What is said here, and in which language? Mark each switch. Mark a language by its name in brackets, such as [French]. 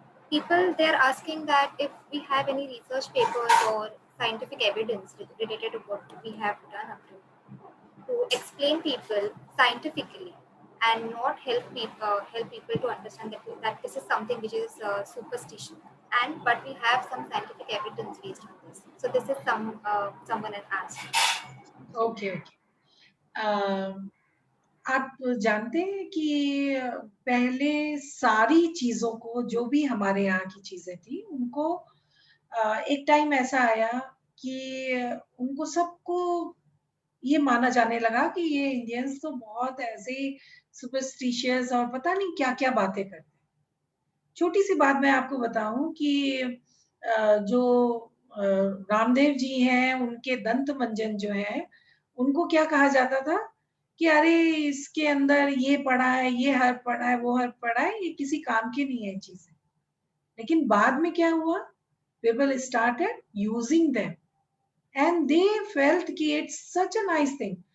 [English] People they're asking that if we have any research papers or scientific evidence related to what we have done up to explain people scientifically and not help people to understand that this is something which is superstition, but we have some scientific evidence based on this. So this is someone has asked. [Hindi] Okay आप जानते हैं कि पहले सारी चीजों को, जो भी हमारे यहाँ की चीजें थी उनको एक टाइम ऐसा आया कि उनको सबको ये माना जाने लगा कि ये इंडियंस तो बहुत ऐसे सुपरस्टिशियस और पता नहीं क्या क्या बातें करते हैं। छोटी सी बात मैं आपको बताऊं कि जो रामदेव जी हैं उनके दंत मंजन जो है उनको क्या कहा जाता था कि अरे इसके अंदर ये पड़ा है, ये हर्ब पड़ा है, वो हर्ब पड़ा है, ये किसी काम की नहीं है चीजें। लेकिन बाद में क्या हुआ, [English] people started using them and they felt कि it's such a nice thing।